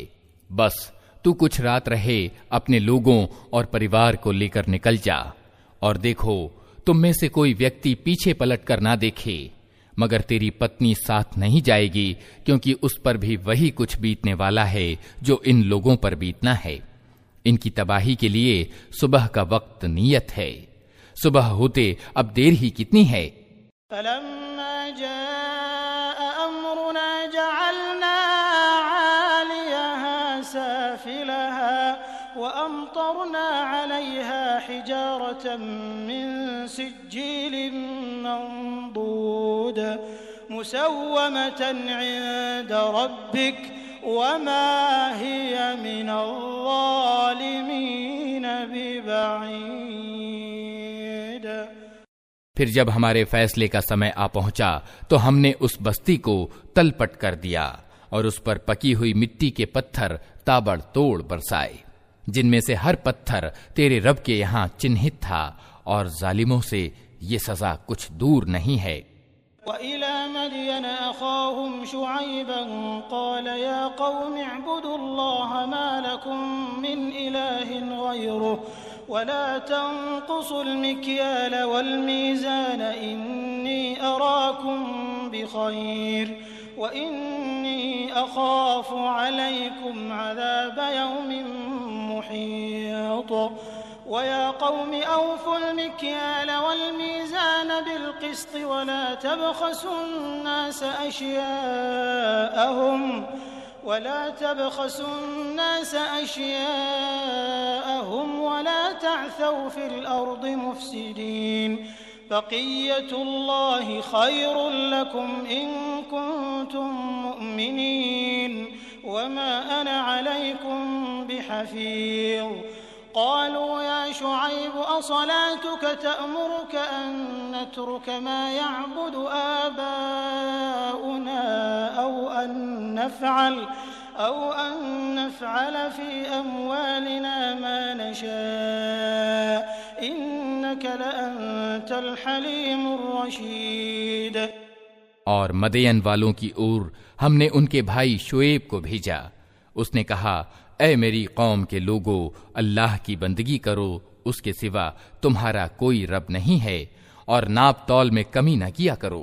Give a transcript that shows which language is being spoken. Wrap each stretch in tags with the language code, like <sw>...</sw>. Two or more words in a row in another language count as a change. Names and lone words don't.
<hi>बस तू कुछ रात रहे, अपने लोगों और परिवार को लेकर निकल जा, और देखो तुम में से कोई व्यक्ति पीछे पलट कर ना देखे, मगर तेरी पत्नी साथ नहीं जाएगी, क्योंकि उस पर भी वही कुछ बीतने वाला है जो इन लोगों पर बीतना है। इनकी तबाही के लिए सुबह का वक्त नियत है। सुबह होते अब देर ही कितनी है।</hi> <ar>وأمطرنا عليها حجارة من سجيل منضود مسومة عند ربك وما هي من الظالمين ببعيد.</ar> <hi>फिर जब हमारे फैसले का समय आ पहुंचा तो हमने उस बस्ती को तलपट कर दिया और उस पर पकी हुई मिट्टी के पत्थर ताबड़तोड़ बरसाए, जिनमें से हर पत्थर तेरे रब के यहाँ चिन्हित था, और जालिमों से ये सजा कुछ दूर नहीं है।</hi> <ar>وإلى مدين أخاهم شعيبا قال يا قوم اعبدوا الله ما لكم من إله غيره ولا تنقصوا المكيال والميزان إني أراكم بخير وإني أخاف عليكم عذاب يوم محيط ويا قوم أوفوا المكيال والميزان بالقسط ولا تبخسوا الناس أشياءهم ولا تعثوا في الأرض مفسدين بقيت الله خير لكم إن كنتم مؤمنين وما أنا عليكم بحفيظ. قالوا يا شعيب أصلاتك تأمرك أن نترك ما يعبد آباؤنا أو أن نفعل في أموالنا ما نشاء إنك لأنت الحليم الرشيد.</ar> <hi>और मदयन वालों की ओर हमने उनके भाई शुएब को भेजा। उसने कहा, ऐ मेरी कौम के लोगों, अल्लाह की बंदगी करो, उसके सिवा तुम्हारा कोई रब नहीं है, और नाप तौल में कमी न किया करो।</hi>